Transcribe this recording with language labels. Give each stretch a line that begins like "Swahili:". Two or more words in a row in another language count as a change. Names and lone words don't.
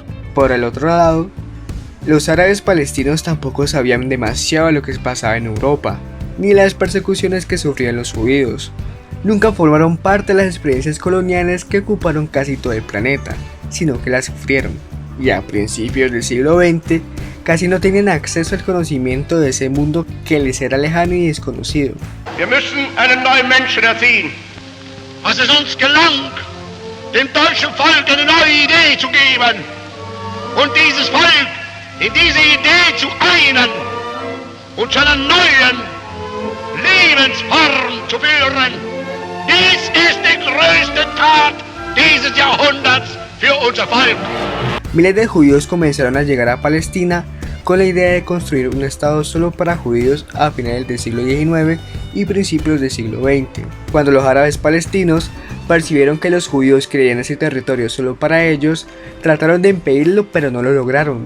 Spanish: Por el otro lado, los árabes palestinos tampoco sabían demasiado lo que pasaba en Europa, ni las persecuciones que sufrían los judíos. Nunca formaron parte de las experiencias coloniales que ocuparon casi todo el planeta, sino que las sufrieron, y a principios del siglo XX casi no tenían acceso al conocimiento de ese mundo que les era lejano y desconocido.
German: Wir müssen einen neuen Menschen erziehen. Was es uns gelang, dem deutschen Volk eine neue Idee zu geben und dieses Volk in diese Idee zu einen und zu einer neuen Lebensform zu führen. Dies ist die größte Tat dieses Jahrhunderts für unser Volk.
Spanish: Miles de judíos comenzaron a llegar a Palestina con la idea de construir un estado solo para judíos a finales del siglo XIX y principios del siglo XX. Cuando los árabes palestinos percibieron que los judíos querían ese territorio solo para ellos, trataron de impedirlo pero no lo lograron.